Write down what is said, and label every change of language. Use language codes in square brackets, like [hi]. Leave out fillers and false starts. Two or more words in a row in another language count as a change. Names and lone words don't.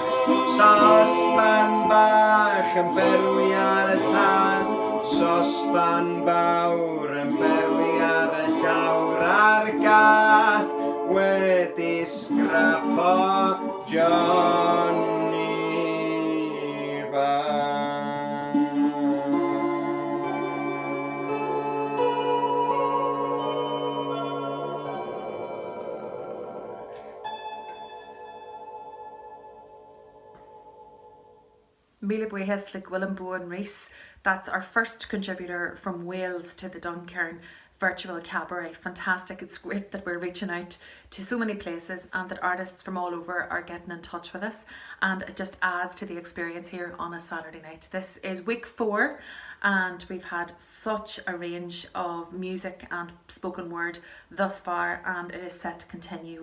[cy] Sosban bach yn berwi ar y tân, sosban fawr yn berwi ar y llawr, a'r Gareth wedi scrapo Johnny bach. [ga] Míle buíochas le Gwilym, Bowen, Rhys. [en] That's our first contributor from Wales to the Duncairn virtual cabaret. Fantastic. It's great that we're reaching out to so many places and that artists from all over are getting in touch with us, and it just adds to the experience here on a Saturday night. This is week 4 and we've had such a range of music and spoken word thus far, and it is set to continue.